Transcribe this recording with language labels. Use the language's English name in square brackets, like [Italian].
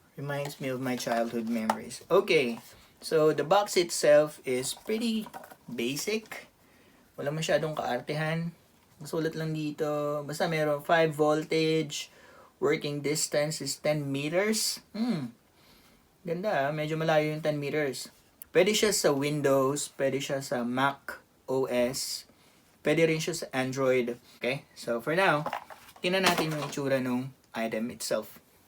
[English] Reminds me of my childhood memories. Okay. So, the box itself is pretty basic. [Filipino] Wala masyadong kaartehan. Masulat lang dito. Basta meron [English] 5 voltage. Working distance is 10 meters. [Filipino] Ganda, medyo malayo yung 10 meters. Pwede siya sa Windows, pwede siya sa Mac OS, pwede rin siya sa Android. Okay? [English] So, for now, [Filipino] tingnan natin yung itsura ng item itself.